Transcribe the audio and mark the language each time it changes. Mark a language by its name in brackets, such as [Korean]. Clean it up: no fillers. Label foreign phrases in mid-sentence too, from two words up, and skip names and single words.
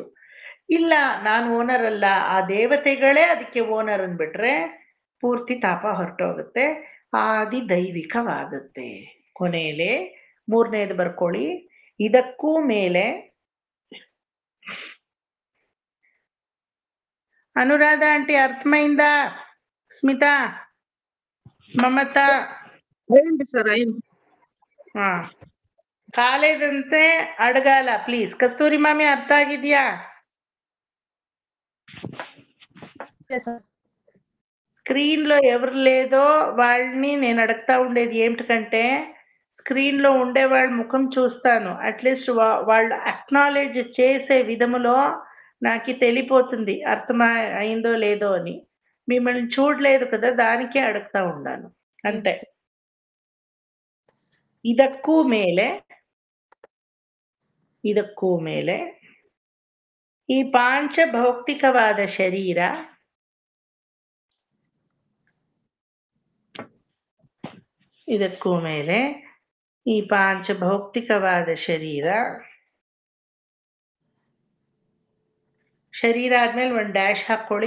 [Kannada] ಇಲ್ಲ ನಾನು ಓನರ್ ಅಲ್ಲ, ಆ ದೇವತೆಗಳೇ ಅದಕ್ಕೆ ಓನರ್ ಅಂದ್ಬಿಟ್ರೆ ಪೂರ್ತಿ ತಾಪ ಹೊರಟೋಗುತ್ತೆ, ಆದಿದೈವಿಕವಾಗುತ್ತೆ. ಕೊನೆಯಲ್ಲಿ ಮೂರನೇದು ಬರ್ಕೊಳ್ಳಿ. ಇದಕ್ಕೂ ಮೇಲೆ ಅನುರಾಧ ಆಂಟಿ ಅರ್ಥಮೈಂದ, ಸ್ಮಿತಾ, ಮಮತಾ, [Telugu] ఏంటి సార్ అయింది [Kannada] ಹಾ ಕಾಲೇಜಂತೆ ಅಡಗಾಲ ಪ್ಲೀಸ್. ಕಸ್ತೂರಿ ಮಾಮಿ ಅರ್ಥ ಆಗಿದ್ಯಾ? [Telugu] స్క్రీన్లో ఎవరు లేదో వాళ్ళని నేను అడుగుతా ఉండేది ఏమిటంటే, స్క్రీన్లో ఉండే వాళ్ళ ముఖం చూస్తాను, అట్లీస్ట్ వాళ్ళు అక్నాలెడ్జ్ చేసే విధములో నాకు తెలిపోతుంది అర్థమా అయిందో లేదో అని. మిమ్మల్ని చూడలేదు కదా, దానికే అడుగుతా ఉన్నాను అంతే. [Kannada] ಇದಕ್ಕೂ ಮೇಲೆ ಈ ಪಾಂಚಭೌತಿಕವಾದ ಶರೀರ ಇದಕ್ಕೂ ಮೇಲೆ ಈ ಪಾಂಚಭೌತಿಕವಾದ ಶರೀರ ಆದ್ಮೇಲೆ ಒಂದು ಡ್ಯಾಶ್ ಹಾಕೊಳ್ಳಿ.